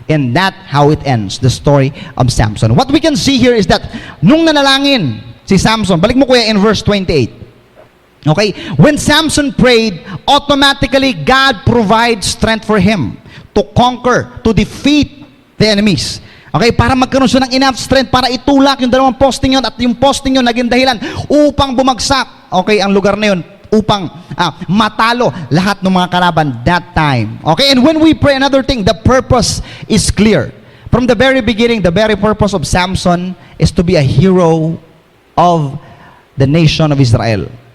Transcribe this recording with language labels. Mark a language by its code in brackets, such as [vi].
[en] And that's how it ends, the story of Samson. What we can see here is that [tl] nung nanalangin si Samson, balik mo kuya [en] in verse 28. Okay? When Samson prayed, automatically God provides strength for him to conquer, to defeat the enemies. Okay? [tl] Para magkaroon siya ng enough strength para itulak yung dalawang posting yun, at yung posting yun naging dahilan upang bumagsak, okay, ang lugar na yun, upang matalo lahat ng mga kalaban [en] that time. Okay? And when we pray, another thing, the purpose is clear. From the very beginning, the very purpose of Samson is to be a hero of the nation of Israel.